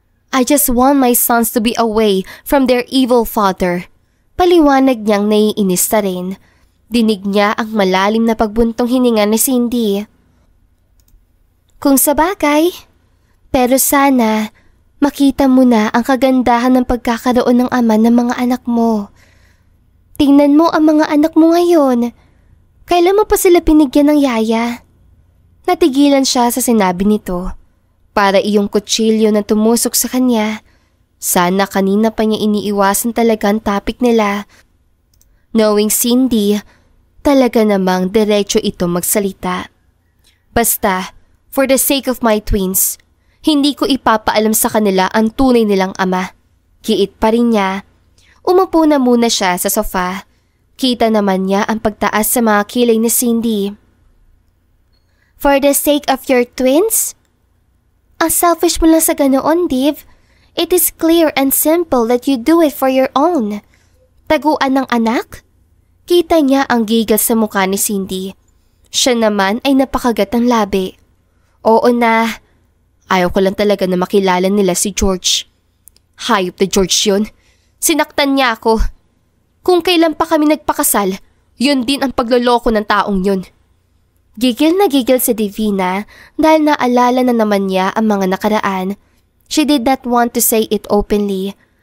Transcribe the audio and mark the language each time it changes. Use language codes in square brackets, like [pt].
[en] I just want my sons to be away from their evil father. [tl] Paliwanag niyang naiinis na rin. Dinig niya ang malalim na pagbuntong hininga ni Cindy. Kung sabagay, pero sana makita mo na ang kagandahan ng pagkakaroon ng ama ng mga anak mo. Tingnan mo ang mga anak mo ngayon. Kailan mo pa sila binigyan ng yaya? Natigilan siya sa sinabi nito. Para iyong kutsilyo na tumusok sa kanya. Sana kanina pa niya iniiwasan talaga ang topic nila. [en] Knowing Cindy, [tl] talaga namang diretso ito magsalita. Basta, [en] for the sake of my twins, [tl] hindi ko ipapaalam sa kanila ang tunay nilang ama. Giit pa rin niya. Umupo na muna siya sa sofa. Kita naman niya ang pagtaas sa mga kilay ni Cindy. [en] For the sake of your twins? [tl] Ang selfish mo lang sa ganoon, Div. [en] It is clear and simple that you do it for your own. [tl] Taguan ng anak? Kita niya ang gigas sa mukha ni Cindy. Siya naman ay napakagat ng labi. Oo na. Ayaw ko lang talaga na makilala nila si George. Hayop na George yun. Sinaktan niya ako. Kung kailan pa kami nagpakasal, yun din ang pagloloko ng taong yun. Gigil na gigil si Divina dahil naalala na naman niya ang mga nakaraan. [en] She did not want to say it openly.